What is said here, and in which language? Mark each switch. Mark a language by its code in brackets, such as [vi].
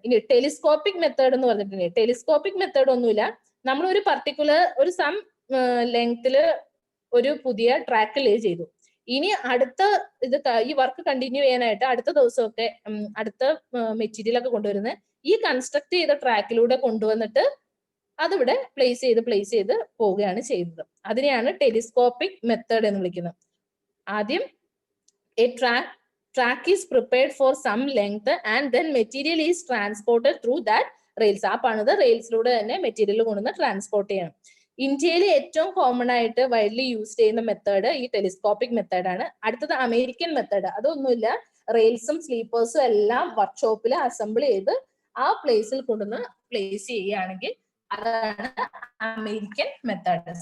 [ml] ഇനി telescopic method എന്ന് പറഞ്ഞിട്ടുണ്ടെങ്കിൽ ടെലിസ്കോപ്പിക് മെത്തേഡ് ഒന്നുമില്ല, നമ്മൾ ഒരു പർട്ടിക്കുലർ ഒരു സം ലെങ്തില് ഒരു പുതിയ ട്രാക്ക് ലേ ചെയ്തു. ഇനി അടുത്ത ഈ വർക്ക് കണ്ടിന്യൂ ചെയ്യാനായിട്ട് അടുത്ത ദിവസമൊക്കെ അടുത്ത മെറ്റീരിയൽ ഒക്കെ കൊണ്ടുവരുന്നത് ഈ കൺസ്ട്രക്ട് ചെയ്ത ട്രാക്കിലൂടെ കൊണ്ടുവന്നിട്ട് അതിവിടെ പ്ലേസ് ചെയ്ത് പോവുകയാണ് ചെയ്യുന്നത്. അതിനെയാണ് ടെലിസ്കോപ്പിക് മെത്തേഡ് എന്ന് വിളിക്കുന്നത്. ആദ്യം [en] A track is prepared for some length and then material is transported through that rails. [ml] ആ പണിത് റെയിൽസിലൂടെ തന്നെ മെറ്റീരിയൽ കൊണ്ടുവന്ന് ട്രാൻസ്പോർട്ട് ചെയ്യണം. ഇന്ത്യയിൽ ഏറ്റവും കോമൺ ആയിട്ട് വൈഡ്ലി യൂസ് ചെയ്യുന്ന മെത്തേഡ് ഈ ടെലിസ്കോപ്പിക് മെത്തേഡാണ്. അടുത്തത് അമേരിക്കൻ മെത്തേഡ്. അതൊന്നുമില്ല, റെയിൽസും സ്ലീപ്പേഴ്സും എല്ലാം വർക്ക്ഷോപ്പിൽ അസംബിൾ ചെയ്ത് ആ പ്ലേസിൽ കൊണ്ടുവന്ന് പ്ലേസ് ചെയ്യുകയാണെങ്കിൽ അതാണ് അമേരിക്കൻ മെത്തേഡ്.